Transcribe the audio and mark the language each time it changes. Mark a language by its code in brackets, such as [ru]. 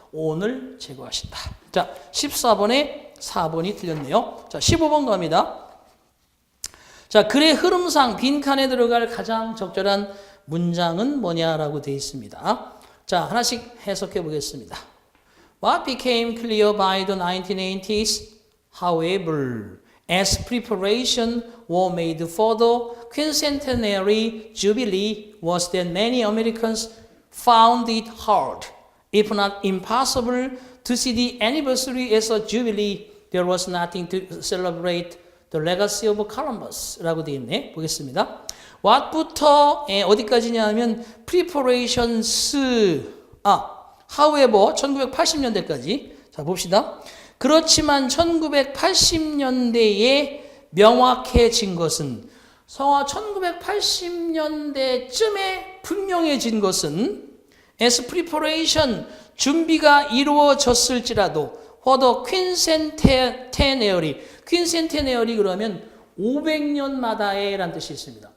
[ko] on을 제거하신다. 자, 14번에 4번이 틀렸네요. 자, 15번 갑니다. 자, 글의 흐름상 빈칸에 들어갈 가장 적절한 문장은 뭐냐라고 되어 있습니다. 자, 하나씩 해석해 보겠습니다. [en] What became clear by the 1980s, however, as preparation were made for the quincentenary jubilee was that many Americans found it hard, if not impossible, to see the anniversary as a jubilee. There was nothing to celebrate the legacy of Columbus [ko] 라고 되어 있네. 보겠습니다. what부터 어디까지냐 하면 [en] preparations, however [ko] 1980년대까지. 자, 봅시다. 그렇지만 1980년대에 명확해진 것은 1980년대쯤에 분명해진 것은 [en] as preparation [ko] 준비가 이루어졌을지라도 [en] for the quincentenary quincentenary [ko] 그러면 500년마다의 라는 뜻이 있습니다.